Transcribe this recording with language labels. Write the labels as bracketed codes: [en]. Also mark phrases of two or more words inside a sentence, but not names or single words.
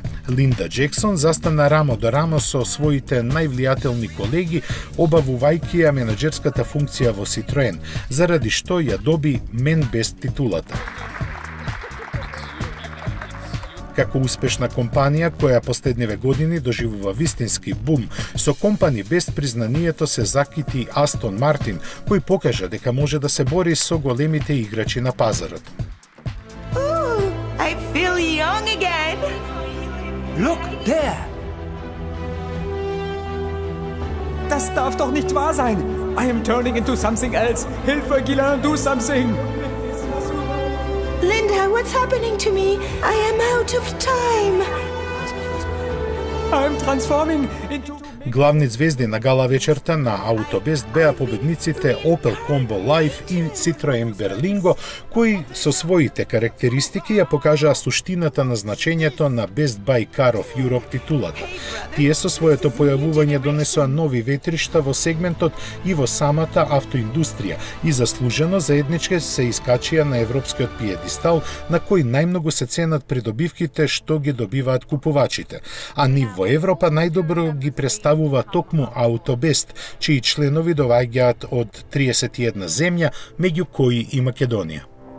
[mk] Линда Джексон застана рамо до рамо со своите највлијателни колеги, обавувајќи ја менаџерската функција во Citroen, заради што ја доби Men Best титулата. Како успешна компанија која последниве години доживува вистински бум, со Company Best признанието се закити Aston Martin, кој покажа дека може да се бори со големите играчи на пазарот. [en] I feel young again. Look, there! [de] Das darf doch nicht wahr sein! [en] I am turning into something else! Hilfe, Ghislain, do something! Linda, what's happening to me? I am out of time. I'm transforming into... [mk] Главни звезди на гала вечерта на Аутобест беа победниците Opel Combo Life и Citroen Berlingo, кои со своите карактеристики ја покажаа суштината на значењето на Best Buy Car of Europe титулата. Тие со своето појавување донесоа нови ветришта во сегментот и во самата автоиндустрија и заслужено заеднички се искачија на европскиот пиедестал на кој најмногу се ценат придобивките што ги добиваат купувачите, а ни во Европа најдобро ги представува токму Аутобест, чии членови доаѓаат од 31 земја, меѓу кои и Македонија.